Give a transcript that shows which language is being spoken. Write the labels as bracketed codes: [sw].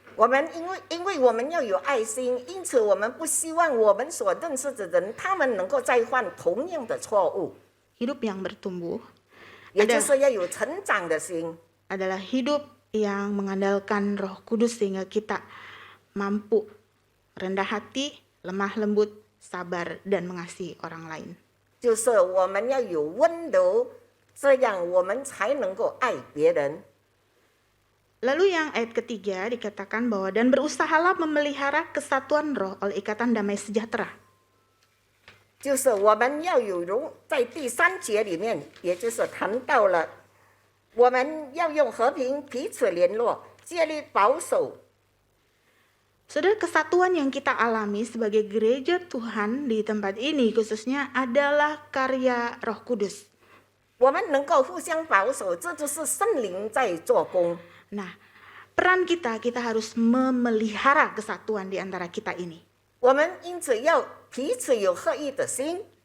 [zh] 我们因为我们要有爱心，因此我们不希望我们所认识的人，他们能够再犯同样的错误。 [id] Hidup yang bertumbuh [zh] 也就是要有成长的心。 [id] adalah hidup yang mengandalkan Roh Kudus sehingga kita mampu rendah hati, lemah lembut, sabar dan mengasihi orang lain. [zh] 就是我们要有温柔，这样我们才能够爱别人。 [id] Lalu yang ayat ketiga dikatakan bahwa dan berusahalah memelihara kesatuan roh oleh ikatan damai sejahtera. [zh] 就是我们要有在第3节里面，也就是谈到了我们要用和平彼此联络，建立保守。 [id] Saudara, kesatuan yang kita alami sebagai gereja Tuhan di tempat ini khususnya adalah karya Roh Kudus. [zh] 我们能够互相保守，这就是圣灵在做工。 [id] Nah, peran kita harus memelihara kesatuan di antara kita ini. [zh] 我们因此要彼此有合一的心。